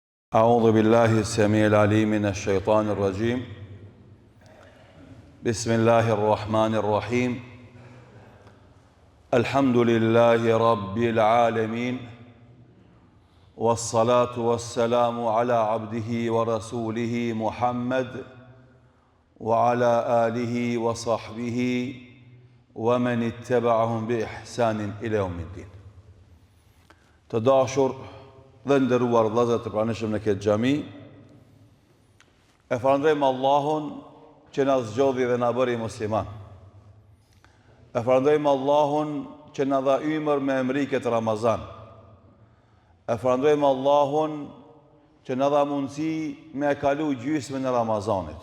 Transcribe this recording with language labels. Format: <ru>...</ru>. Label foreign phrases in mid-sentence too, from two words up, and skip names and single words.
<ar>أعوذ بالله السميع العليم من الشيطان الرجيم بسم الله الرحمن الرحيم الحمد لله رب العالمين والصلاة والسلام على عبده ورسوله محمد وعلى آله وصحبه ومن اتبعهم بإحسان إلى يوم الدين.</ar> <sq>تداشر dhe ndëruar vëllezër të pranishëm në këtë xhami, e falënderojmë Allahun që na zgjodhi dhe na bëri musliman. E falënderojmë Allahun që na dha ymër me emri këtë Ramazan. E falënderojmë Allahun që na dha mundësi me e kalu gjysmën e Ramazanit.</sq>